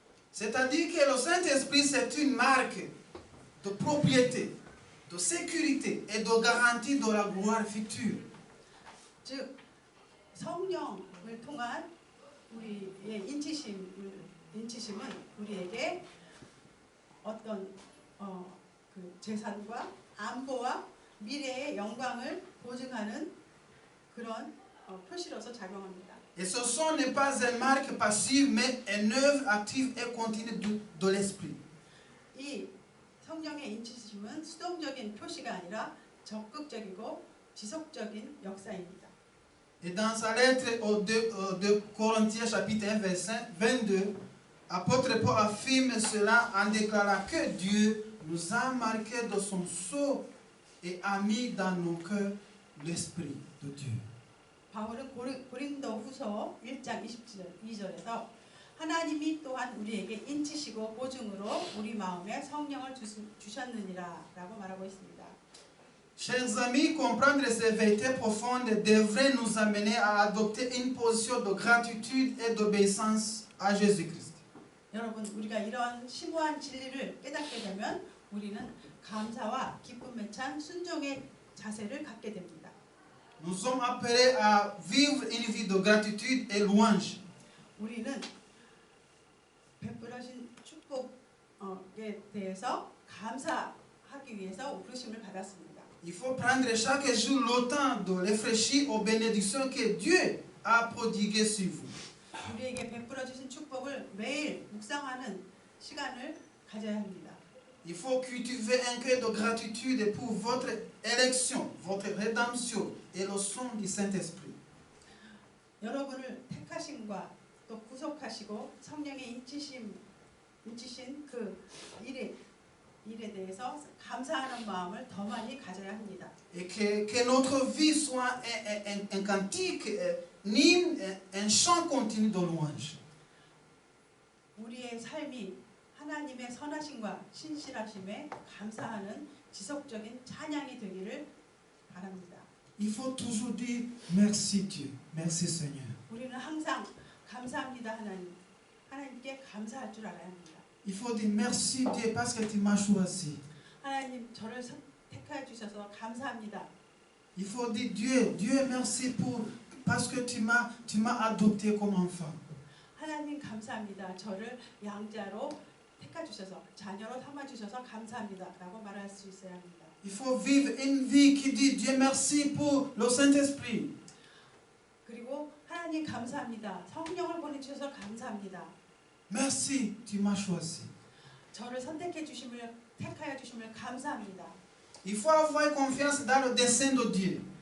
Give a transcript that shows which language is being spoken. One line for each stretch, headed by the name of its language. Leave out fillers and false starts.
French: C'est-à-dire que le Saint-Esprit, c'est une marque de propriété, de sécurité et de garantie de la gloire future.
Korean: 즉 성령을 통한 우리의 인치심은 우리에게 어떤 그 재산과 안보와 미래의 영광을 보증하는 그런 표시로서 작용합니다.
French: Et ce son n'est pas une marque passive, mais une œuvre active et continue de l'esprit.
Korean: 이 성령의 인치심은 수동적인 표시가 아니라 적극적이고 지속적인 역사입니다.
French: Et dans sa lettre aux 2 Corinthiens chapitre 1 verset 22, apôtre Paul affirme cela en déclarant que Dieu nous a marqués de son sceau et a mis dans nos cœurs l'esprit de Dieu.
Korean: 바울은 고린도후서 1장 22절에서 하나님이 또한 우리에게 인치시고 보증으로 우리 마음에 성령을 주셨느니라 라고 말하고 있습니다.
French: Chers amis, comprendre ces vérités profondes devrait nous amener à adopter une position de gratitude et d'obéissance à Jésus-Christ.
Korean: 여러분, 우리가 이런 심오한 진리를 깨닫게 되면 우리는 감사와 기쁨에 찬 순종의 자세를 갖게 됩니다.
French: Nous sommes appelés à vivre une vie de gratitude et louange.
Korean: 우리는 베풀어진 축복에 대해서 감사하기 위해서 부르심을 받았습니다.
French: Il faut prendre chaque jour le temps de réfléchir aux bénédictions que Dieu a prodiguées sur vous.
Korean: 우리에게 베풀어 주신 축복을 매일 묵상하는 시간을 가져야 합니다.
French: Il faut cultiver un cœur de gratitude pour votre élection, votre rédemption et le son du Saint-Esprit.
Korean: 여러분을 택하심과 또 구속하시고 성령의 인치신 그 일에 대해서 감사하는 마음을 더 많이 가져야 합니다.
French: Et que notre vie soit un cantique, un hymne, un chant continu de louange.
Korean: 우리의 삶이 하나님의 선하심과 신실하심에 감사하는 지속적인 찬양이 되기를 바랍니다.
French: Il faut toujours dire merci Dieu, merci Seigneur.
Korean: 우리는 항상 감사합니다 하나님께 감사할 줄 알아야 합니다.
French: Il faut dire merci Dieu parce que tu m'as choisi.
Korean: 하나님 저를 택하여 주셔서 감사합니다.
French: Il faut dire Dieu merci parce que tu m'as adopté comme enfant.
Korean: 하나님 감사합니다. 저를 양자로 택하 주셔서 자녀로 삼아 주셔서 감사합니다라고 말할 수 있어야 합니다.
French: Il faut vivre une vie qui dit Dieu merci pour le Saint-Esprit.
Korean: 그리고 하나님 감사합니다. 성령을 보내주셔서 감사합니다.
French: Merci, tu m'as choisi.
Korean: 저를 선택해 주심을 택하여 주심을 감사합니다.
French: Il faut avoir confiance dans le dessein de Dieu.